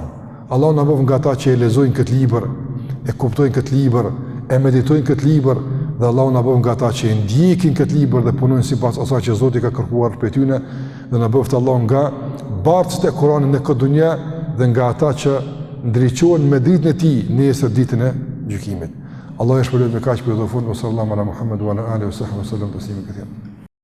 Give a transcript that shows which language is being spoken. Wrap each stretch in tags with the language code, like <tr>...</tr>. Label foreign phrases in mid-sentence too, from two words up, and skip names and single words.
<sq>Allah na bëf nga ata që e lexojnë këtë libër, e kuptojnë këtë libër, e meditojnë këtë libër, dhe Allah na bëf nga ata që e ndjekin këtë libër dhe punojnë sipas asaj që Zoti ka kërkuar prej tyre, dhe na bëft Allah nga bartësit e Kur'anit në këtë dunjë dhe nga ata që ndriçohen me dritën e tij nesër ditën e gjykimit. Allah e shpëlojë me kaq për dhofun,</sq> <ar>صلى الله على محمد وعلى آله وصحبه وسلم تسليما كثيرا.</ar>